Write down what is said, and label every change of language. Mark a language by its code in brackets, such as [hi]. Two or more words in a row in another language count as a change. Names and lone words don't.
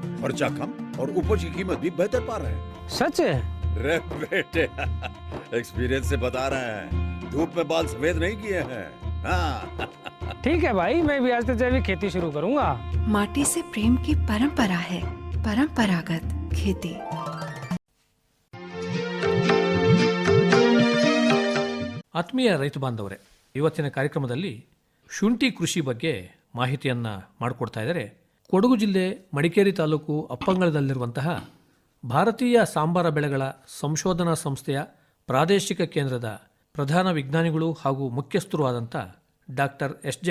[hi] खर्चा कम और उपज की कीमत भी बेहतर पा रहे हैं. सच है? रे बेटे, एक्सपीरियंस से बता रहे हैं. धूप में बाल सफेद नहीं किए हैं. हाँ. ठीक है भाई, मैं भी आज से जैविक खेती शुरू करूंगा. माटी से प्रेम की परंपरा है, परंपरागत खेती. [kn] ಆತ್ಮೀಯ ರೈತ ಬಾಂಧವರೇ, ಇವತ್ತಿನ ಕಾರ್ಯಕ್ರಮದಲ್ಲಿ ಶುಂಠಿ ಕೃಷಿ ಬಗ್ಗೆ ಮಾಹಿತಿಯನ್ನು ಮಾಡಿಕೊಡ್ತಾ ಇದ್ದಾರೆ ಕೊಡಗು ಜಿಲ್ಲೆ ಮಡಿಕೇರಿ ತಾಲೂಕು ಅಪ್ಪಂಗಳದಲ್ಲಿರುವಂತಹ ಭಾರತೀಯ ಸಾಂಬಾರ ಬೆಳೆಗಳ ಸಂಶೋಧನಾ ಸಂಸ್ಥೆಯ ಪ್ರಾದೇಶಿಕ ಕೇಂದ್ರದ ಪ್ರಧಾನ ವಿಜ್ಞಾನಿಗಳು ಹಾಗೂ ಮುಖ್ಯಸ್ಥರು ಆದಂಥ ಡಾಕ್ಟರ್ ಎಸ್.ಜೆ.